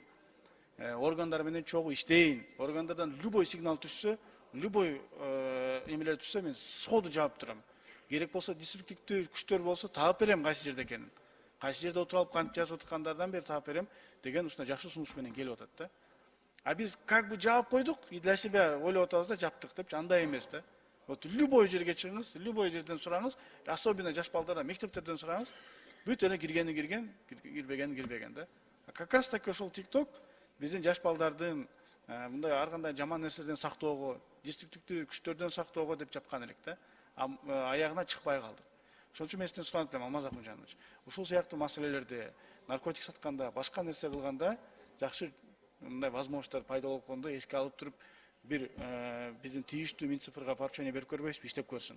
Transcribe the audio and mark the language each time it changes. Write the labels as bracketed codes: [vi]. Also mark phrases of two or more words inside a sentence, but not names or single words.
[ky] Органдар менен чогуу иштейин. Органдардан [ru] любой сигнал [ky] түшсө, любой эмелер түшсө, мен сходу жаап турам. Керек болсо диструктивдүү күчтөр болсо таап берем кайсы жерде экенин. Кайсы жерде отуруп алып кантип жазып аткандардан бери таап берем деген ушундай жакшы сунуш менен келип атат да. А биз [ru] как бы [ky] жаап койдук, [ru] и для себя [ky] ойлоп атабыз да, жаптык депчи, андай эмес да. [ru] Вот любой [ky] жерге чыгыңыз, любой жерден сураңыз, особенно жаш балдардан, мектептерден сураңыз, бүт эле кирген, кирбеген да. [ru] Как раз таки [ky] ошол TikTok биздин жаш балдардын мындай ар кандай жаман нерселерден сактоого, деструктивдүү күчтөрдөн сактоого деп жапкан элек да. Аягына чыкпай калдык. Ошон үчүн мен сизден суранып атам, Алмаз Акунжанович. Ушул сыяктуу маселелерде, наркотик сатканда, башка нерсе кылганда жакшы мындай возможностьтор пайда болуп калганда эске алып туруп, бир биздин тийиштүү Минцифрга поручение берип көрбөйсүзбү, иштеп көрсүн.